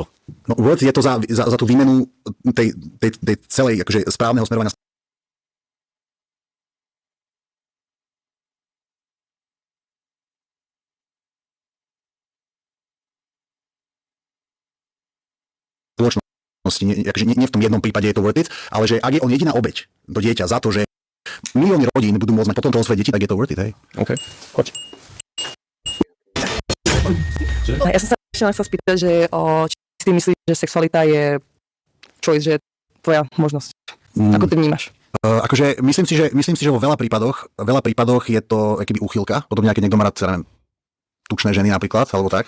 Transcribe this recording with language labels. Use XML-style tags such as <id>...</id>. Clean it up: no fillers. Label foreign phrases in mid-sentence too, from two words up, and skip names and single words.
<sk>No worth je to za tú výmenu tej celej akože správneho smerovania. Spoločnosti. Nie v tom jednom prípade je to</sk> <en>worth it,</en> <sk>ale že ak je on jediná obeť do dieťa za to, že milióny rodín budú môcť mať potom toho svoje deti, tak je to</sk> <en>worth it,</en> <sk>hej? OK, poď. Ja som sa ešte len chcel spýtať, že či si ty myslíš, že sexualita je choice, že je tvoja možnosť. Ako ty vnímaš? Akože myslím si, že vo veľa prípadoch je to akýby úchylka, potom nejaký niekto má rád, neviem, tučné ženy napríklad, alebo tak.</sk>